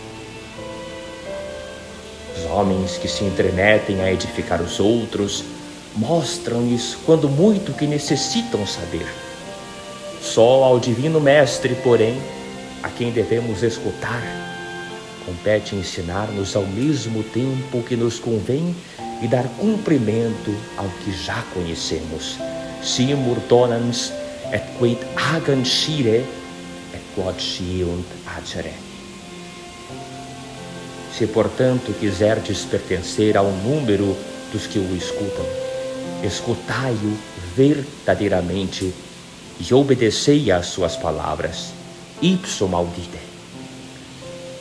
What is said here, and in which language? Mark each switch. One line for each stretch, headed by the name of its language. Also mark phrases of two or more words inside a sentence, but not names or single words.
Portuguese: Os homens que se entremetem a edificar os outros mostram-lhes quando muito que necessitam saber. Só ao Divino Mestre, porém, a quem devemos escutar, compete ensinar-nos ao mesmo tempo que nos convém e dar cumprimento ao que já conhecemos.
Latin: Simur donans et quid agant scire et quod sciunt agere.
Portuguese: Se, portanto, quiserdes pertencer ao número dos que o escutam, escutai-o verdadeiramente e obedecei às suas palavras.
Latin: Ipsum audite.